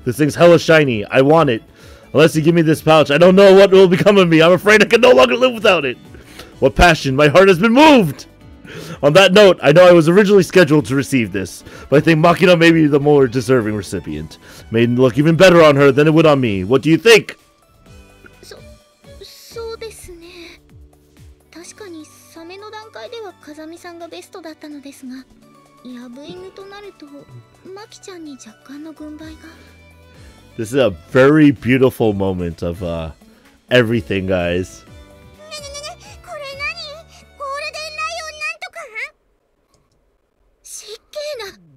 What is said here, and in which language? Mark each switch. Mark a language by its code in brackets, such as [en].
[en] This thing's hella shiny. I want it. Unless you give me this pouch, I don't know what will become of me. I'm afraid I can no longer live without it. What passion. My heart has been moved. On that note, I know I was originally scheduled to receive this, but I think Makina may be the more deserving recipient. It may look even better on her than it would on me. What do you think? [ja] そうですね。確かにサメの段階では風見さんがベストだったのですが、ヤブ犬となるとマキちゃんに若干の軍配が。 [en] This is a very beautiful moment of everything, guys. [ja] これ何？ゴールデンライオンなんとか？失敬な。